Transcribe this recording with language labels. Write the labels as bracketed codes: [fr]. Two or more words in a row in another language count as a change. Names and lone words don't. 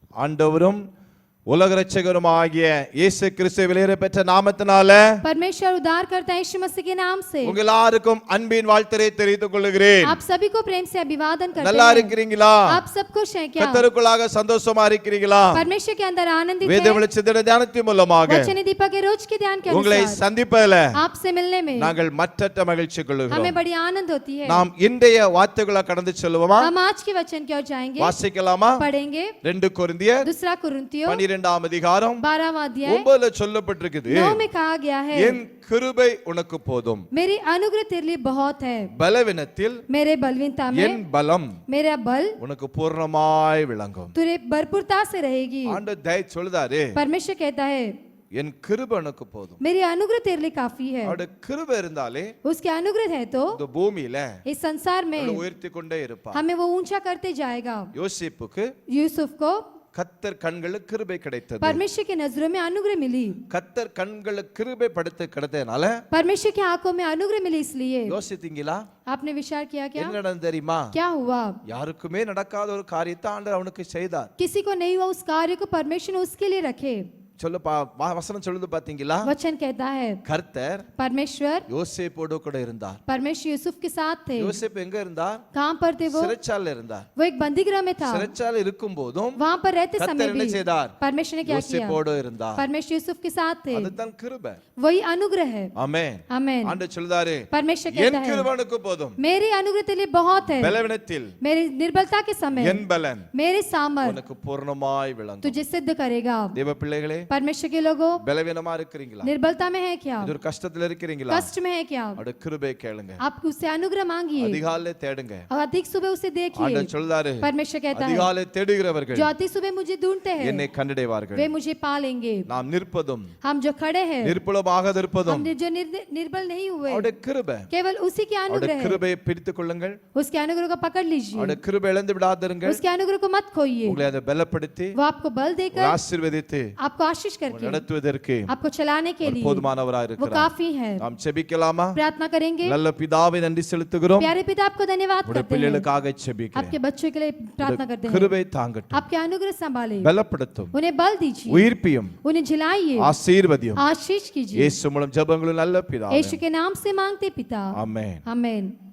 [ta] ஆண்டவரும் உலக இரட்சகருமாகிய இயேசு கிறிஸ்துவின் விலையேற பெற்ற நாமத்தினால [hi] परमेश्वर उद्धारकर्ता यीशु मसीह के नाम से [ta] உங்கள் எல்லாருக்கும் அன்பின் வாழ்த்துரை தெரிவித்துக் கொள்கிறேன். [hi] आप सभी को प्रेम से अभिवादन करते [ta] நல்லா [hi] हैं. [ta] இருக்கிறீங்களா? [hi] आप सब खुश हैं क्या? [ta] கர்த்தருக்குள்ளாக சந்தோஷமா இருக்கிறீங்களா? [hi] परमेश्वर के अंदर आनंदित [ta] வேத [hi] हैं. [ta] வெளிச்சத்தின் தியானத்தின் மூலமாக [hi] वचन दीपक के रोज के ध्यान के [ta] உங்களை [hi] अनुसार [ta] சந்திப்பதில் [hi] आपसे मिलने में [ta] நாங்கள் மற்றற்ற மகிழ்ச்சி கொள்கிறோம். [hi] हमें बड़ी आनंद होती है. [ta] நாம் இன்றைய வார்த்தைகளை கடந்து செல்வோமா? [hi] हम आज के वचन की ओर जाएंगे, [ta] வாசிக்கலாமா? [hi] पढ़ेंगे. [ta] 2 கொரிந்தியர் [hi] दूसरा कुरिन्थियों [ta] 12ஆம் அதிகாரம் [hi] 12वां अध्याय [ta] 9ல சொல்லப்பட்டிருக்குது. [hi] 9 में कहा गया है, [ta] என் கிருபை உனக்கு போதும், [hi] मेरी अनुग्रह तेरे लिए बहुत है, [ta] பலவீனத்தில் [hi] मेरे बलवीनता में [ta] என் பலம் [hi] मेरा बल [ta] உனக்கு பூர்ணமாய் விளங்கும். [hi] तुझे भरपूरता से रहेगी. [ta] ஆண்டவர் தயவு சொல்லுதாரு, [hi] परमेश्वर कहता है [ta] என் கிருபை உனக்கு போதும். [hi] मेरी अनुग्रह तेरे लिए काफी है. [ta] அவருடைய கிருபை இருந்தாலே [hi] उसके अनुग्रह है तो [ta] இந்த பூமியில [hi] इस संसार में [ta] உயர்த்தி கொண்டே இருப்பார். [hi] हमें वो ऊंचा करते जाएगा. [ta] யோசேப்புக்கு [hi] यूसुफ को [ta] கர்த்தர் கண்களுக்கு கிருபை கிடைத்தது. [hi] परमेश्वर की नजरों में अनुग्रह मिली. [ta] கர்த்தர் கண்களுக்கு கிருபை படுத்து கிடைத்ததனால [hi] परमेश्वर की आंखों में अनुग्रह मिली. इसलिए [ta] யோசித்தீங்களா [hi] आपने विचार किया क्या? [ta] என்ன நடந்தது தெரியுமா? [hi] क्या हुआ? [ta] யாருக்குமே நடக்காத ஒரு காரியத்தை ஆண்டவர் அவனுக்கு செய்தார். [hi] किसी को नहीं हुआ उस कार्य को परमेश्वर ने उसके लिए रखे. [ta] சொல்ல வசனம் சொல்லுது பாத்தீங்களா? [hi] वचन कहता है [ta] கர்த்தர் [hi] परमेश्वर [ta] யோசேப்போடு கூட இருந்தார். [hi] परमेश्वर यूसुफ के साथ थे. [ta] யோசேப்பு எங்க இருந்தார்? [hi] कहां पर थे वो? [ta] சிறைச்சாலையில் இருந்தார். [hi] वो एक बंदीगृह में था. [ta] சிறைச்சாலையில் இருக்கும் போதும் [hi] वहां पर रहते समय [ta] கர்த்தர் என்ன [hi] भी [ta] செய்தார்? [hi] परमेश्वर ने क्या किया? [ta] யோசேப்போடு இருந்தார். [hi] परमेश्वर यूसुफ के साथ थे. [ta] அதுதான் கிருபை. [hi] वही अनुग्रह है. [ta] ஆமென். [hi] आमेन. [ta] ஆண்டவர் சொல்றாரு, [hi] परमेश्वर [ta] என் [hi] कहता है [ta] கிருபை உனக்கு போதும், [hi] मेरी अनुग्रह तेरे लिए बहुत है. [ta] பலவீனத்தில் [hi] मेरी निर्बलता के समय [ta] என் பலன் [hi] मेरे सामर्थ [ta] உனக்கு பூர்ணமாய் விளங்கும். [hi] तुझे सिद्ध करेगा. [ta] தேவ பிள்ளைகளே, [hi] परमेश्वर के लोगों, [ta] பலவீனமா இருக்கிறீங்களா? [hi] निर्बलता में है क्या? [ta] இது ஒரு கஷ்டத்துல இருக்கிறீங்களா? [hi] कष्ट में है क्या? [ta] அவருடைய கிருபை கேளுங்க. [hi] आप उससे अनुग्रह मांगिए [ta] அதிகாலை தேடுங்க. [hi] और अधिक सुबह उसे देखिए. [ta] ஆண்டவர் சொல்றாரு, [hi] परमेश्वर कहता है [ta] அதிகாலை தேடுகிறவர்கள் [hi] जो अधिक सुबह मुझे ढूंढते हैं [ta] என்னை கண்டடைவார்கள். [hi] वे मुझे पा लेंगे. [ta] நாம் நிற்பதும் [hi] हम जो खड़े हैं, [ta] நிர்பலமாக இருப்பதும் [hi] हम जो निर्बल नहीं हुए, [ta] அவருடைய கிருபை. [hi] केवल उसी की [ta] அவருடைய [hi] अनुग्रह है. [ta] கிருபையை பிடித்துக் கொள்ளுங்கள். [hi] उसके अनुग्रह को पकड़ लीजिए. [ta] அவருடைய கிருபை இழந்து விடாதிருங்கள். [hi] उसके अनुग्रह को मत खोइए. [ta] உங்களை அதை பலப்படுத்தி [hi] वो आपको बल देकर, [ta] ஆசீர்வதித்து [hi] आपको आशीष करके, [ta] நடத்துவதற்கு [hi] आपको चलाने के लिए [ta] போதுமானவராய் [hi] वो [ta] இருக்கிறார். [hi] काफी है. [ta] நாம் ஜெபிக்கலாமா? [hi] प्रार्थना करेंगे. [ta] நல்ல பிதாவே நன்றி செலுத்துகிறோம். [hi] प्यारे पिता आपको धन्यवाद [ta] உடைய [hi] करते हैं. [ta] பிள்ளைகளுக்காக ஜெபிக்கிறேன். [hi] आपके बच्चों के लिए प्रार्थना करते हैं. [ta] கிருபை தாங்கட்டும், [hi] आपके अनुग्रह संभाले, [ta] பலப்படுத்தும், [hi] उन्हें बल दीजिए, [ta] உயிர்ப்பியும், [hi] उन्हें झिलाइए, [ta] ஆசீர்வதியும். [hi] आशीष कीजिए. [ta] இயேசு மூலம் ஜெபங்களும் நல்ல பிதாவே. [hi] यीशु के नाम से मांगते पिता. [ta] ஆமென். [hi] आमेन.